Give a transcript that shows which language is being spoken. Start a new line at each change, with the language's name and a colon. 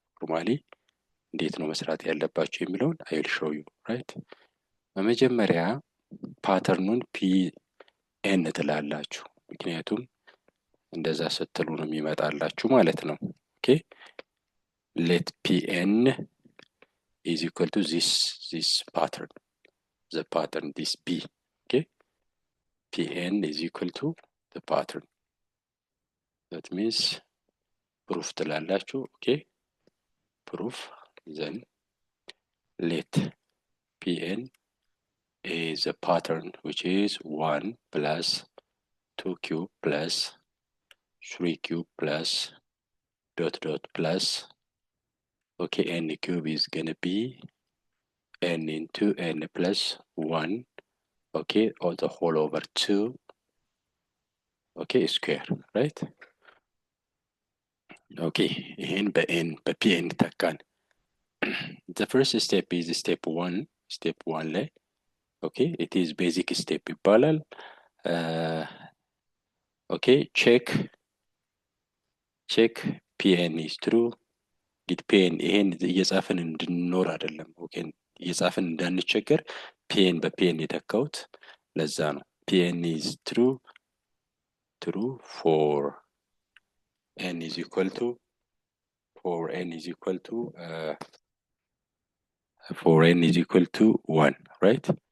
Amharic: ፎርማሊ እንዴት ነው መስራት ያለባችሁ የሚለውን
English: I will show you right
Amharic: በመጀመሪያ ፓተርኑን pn ትላላችሁ። ምክንያቱም እንደዛ ስትሉ ነው የሚመጣላችሁ ማለት ነው። ኦኬ
English: let pn is equal to this pattern the pattern this b Okay, Pn is equal to the pattern. That means proof
Amharic: ትላላችሁ.
English: Okay, proof, then let Pn is a pattern which is 1 plus 2 cube plus 3 cube plus dot dot plus, okay, n cube is gonna be n into n plus 1, okay, or the whole over 2, okay, square, right?
Amharic: Okay, ይህን በpn ተካን.
English: The first step is step 1. step 1 ላይ okay, it is basic step ይባላል. okay, check pn is true.
Amharic: did pn ይሄን እየጻፍን እንድንኖር አይደለም። ኦኬ፣ እየጻፍን እንዳንቸገር pn በpn የተካውት ለዛ ነው።
English: pn is true for n is equal to for n is equal to 1, right?